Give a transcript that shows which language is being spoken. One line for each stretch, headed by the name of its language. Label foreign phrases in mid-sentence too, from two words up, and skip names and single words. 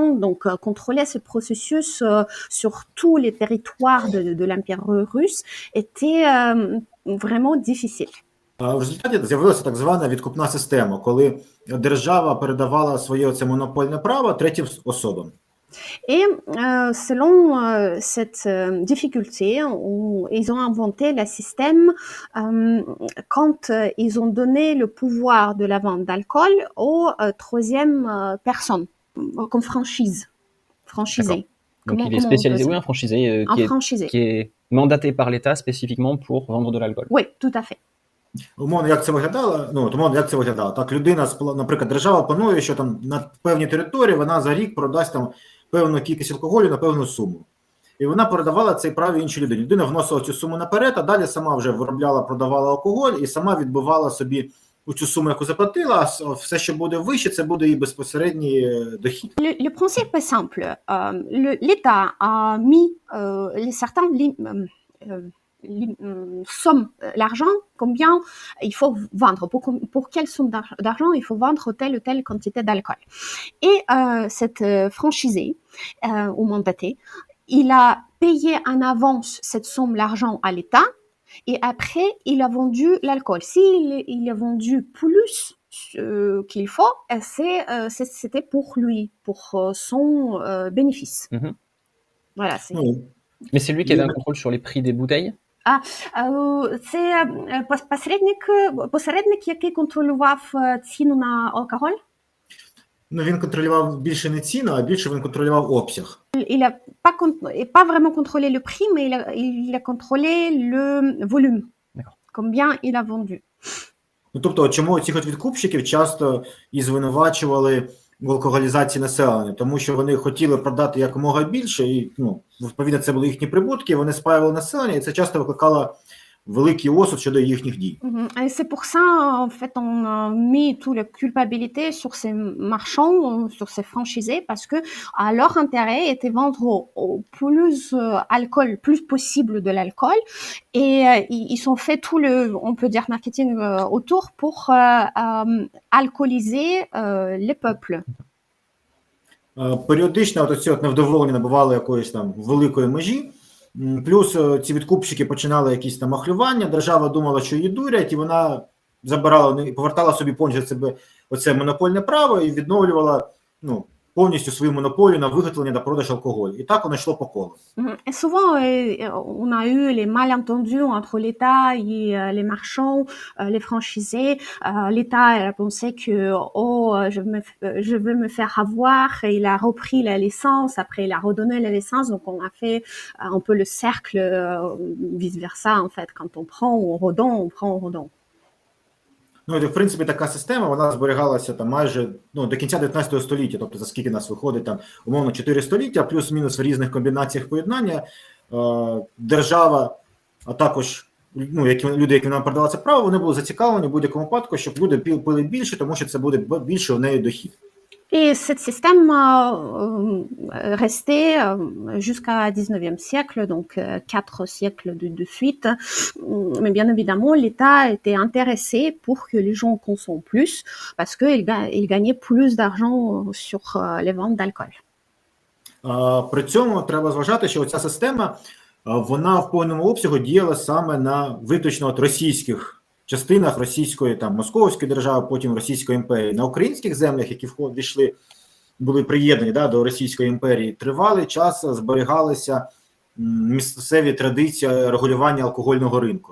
French: Donc, contrôler ce processus sur tous les territoires de l'Empire russe était vraiment difficile.
Ukrainian: В результаті з'явилася так звана відкупна система, коли держава передавала своє оце монопольне право третім особам.
French: Et selon cette difficulté, ils ont inventé le système quand ils ont donné le pouvoir de la vente d'alcool aux troisième personnes, comme franchisé. Donc il est spécialisé, oui, un franchisé, qui est mandaté par l'État spécifiquement pour vendre de l'alcool. Oui, tout à fait.
Ukrainian: Умовно, як це виглядало? Як це виглядало? Так, людина, наприклад, держава планує, що там на певній території вона за рік продасть там певну кількість алкоголю на певну суму. І вона передавала цей право іншій людині. Людина вносила цю суму наперед, а далі сама вже виробляла, продавала алкоголь і сама відбивала собі цю суму, яку заплатила, а все, що буде вище, це буде її безпосередній дохід.
French: Le principe est simple. L'État a mis certains somme, l'argent, combien il faut vendre, pour quelle somme d'argent il faut vendre telle ou telle quantité d'alcool. Et cette franchisée ou mandatée, il a payé en avance cette somme d'argent à l'État et après il a vendu l'alcool. S'il a vendu plus qu'il faut, c'était pour lui, pour son bénéfice. Mm-hmm. Voilà. Mais c'est lui qui avait un contrôle sur les prix des bouteilles?
Ukrainian: Це посередник, який контролював ціну на алкоголь? Ну, він контролював більше не ціну, а більше він контролював обсяг.
French: Il a pas vraiment contrôlé le prix, mais il a contrôlé le volume. D'accord. Combien il a vendu.
Ukrainian: Ну, тобто, чому цих відкупщиків часто і звинувачували алкоголізації населення, тому що вони хотіли продати якомога більше, і відповідно це були їхні прибутки, вони спаювали населення, і це часто викликало великий осуд щодо їхніх дій.
French: Et c'est pour ça, en fait, on a mis toute la culpabilité sur ces marchands, sur ces franchisés, parce que leur intérêt était vendre au plus alcool, plus possible de l'alcool, et ils ont fait tout le, on peut dire, marketing autour pour alcooliser les peuples.
Ukrainian: Періодично оці невдоволення набували якоїсь там великої межі, плюс ці відкупщики починали якісь там махлювання, держава думала, що її дурять, і вона забирала, повертала собі повністю себе оце монопольне право і відновлювала повністю свою монополію на виготовлення та продаж алкоголю. І так воно йшло по колу.
French: Et souvent, on a eu les malentendus entre l'État et les marchands, les franchisés. L'État a pensé que je vais me faire avoir, et il a repris la licence. Après, il a redonné la licence. Donc, on a fait un peu le cercle vice versa, en fait. Quand on prend ou on redonne, on prend, on redonne.
Ukrainian: І, в принципі, така система, вона зберігалася там майже до кінця 19 століття, тобто за скільки нас виходить, там, умовно, 4 століття, плюс-мінус в різних комбінаціях поєднання. Держава, а також люди, які нам продали це право, вони були зацікавлені в будь-якому випадку, щоб люди пили більше, тому що це буде більше у неї дохід.
French: Et ce système restait jusqu'à 19e siècle, donc 4 siècles de suite. Mais bien évidemment, l'État était intéressé pour que les gens consomment plus, parce qu'il gagnait plus d'argent sur les ventes d'alcool.
Ukrainian: При цьому треба зважати, що ця система, вона в повному обсягу діяла саме на виключно російських частинах російської, там, Московської держави, потім Російської імперії. На українських землях, які війшли, були приєднані до Російської імперії, тривалий час зберігалися місцеві традиції регулювання алкогольного ринку.